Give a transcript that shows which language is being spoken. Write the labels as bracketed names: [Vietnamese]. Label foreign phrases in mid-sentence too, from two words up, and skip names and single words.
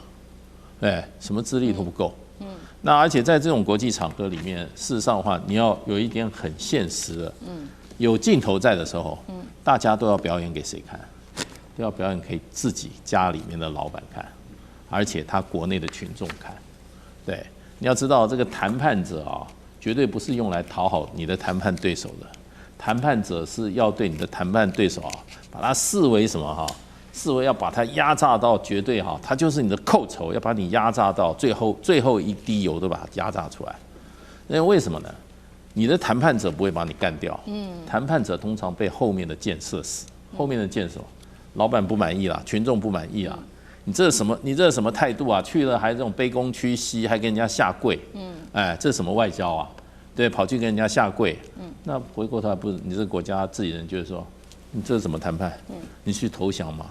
[Chinese] 什麼資歷都不夠。那而且在這種國際場合裡面，事實上的話，你要有一點很現實的，有鏡頭在的時候，大家都要表演給誰看？都要表演給自己家裡面的老板看，而且他國內的群众看。对，你要知道这個談判者絕對不是用來討好你的談判對手的，談判者是要對你的談判對手把他視為什麼視為要把它壓榨到絕對它就是你的寇仇，要把你壓榨到最後一滴油都把它壓榨出來。那為什麼呢？你的談判者不會把你幹掉，談判者通常被後面的箭射死。後面的箭什麼？老闆不滿意啦，群眾不滿意啦。你這是什麼態度啊？去了還這種卑躬屈膝，還跟人家下跪。這是什麼外交啊？對，跑去跟人家下跪。那回過頭來不是你這個國家自己人就是說，你這是怎麼談判？你去投降嘛？